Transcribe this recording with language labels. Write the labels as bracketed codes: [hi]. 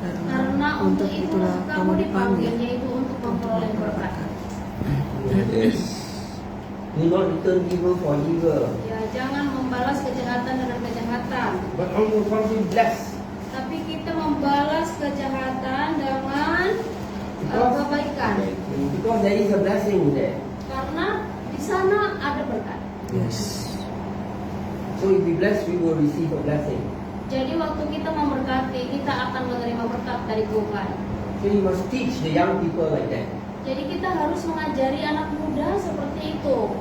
[id] karena untuk itulah kamu dipanggil, yaitu untuk memperoleh berkat. [en] Yes. Do not return evil for evil, [id] Ya, jangan membalas kejahatan dengan kejahatan, [en] but only bless. [id] tapi kita membalas kejahatan dengan kebaikan. [en] Because there is a blessing there. [id] Karena di sana ada berkat. [en] Yes. So if we bless, we will receive a blessing. [id] Jadi waktu kita memberkati, kita akan menerima berkat dari Tuhan. [en] So you must teach the young people like that. [id] Jadi kita harus mengajari anak muda seperti itu.